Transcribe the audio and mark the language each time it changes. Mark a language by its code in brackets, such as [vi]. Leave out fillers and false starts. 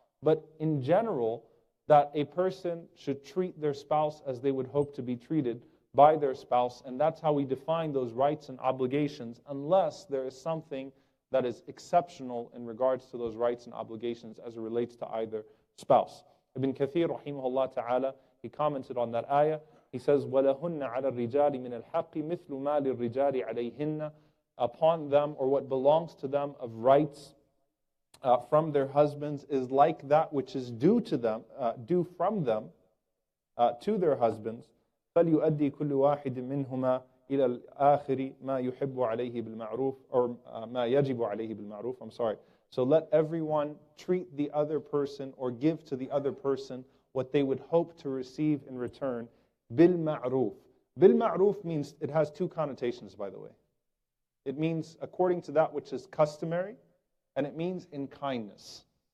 [en] But in general, that a person should treat their spouse as they would hope to be treated by their spouse. And that's how we define those rights and obligations, unless there is something that is exceptional in regards to those rights and obligations as it relates to either spouse. Ibn Kathir, rahimahullah ta'ala, he commented on that ayah. He says, [ar] وَلَهُنَّ عَلَى الرِّجَالِ مِنَ الْحَقِّ مِثْلُ مَا لِلرِّجَالِ عَلَيْهِنَّ. [en] Upon them, or what belongs to them of rights from their husbands, is like that which is due to them, due from them to their husbands. [ar] فَلْيُؤَدِّي كُلُّ وَاحِدٍ مِّنْهُمَا إِلَى الْآخِرِ مَا يُحِبُّ عَلَيْهِ بِالْمَعْرُوفِ, [en] or [ar] مَا يَجِبُ عَلَيْهِ بِالْمَعْرُوفِ, [en] I'm sorry. So let everyone treat the other person or give to the other person what they would hope to receive in return. Bil-ma'ruf. Bil-ma'ruf means, it has two connotations, by the way. It means according to that which is customary, and it means in kindness.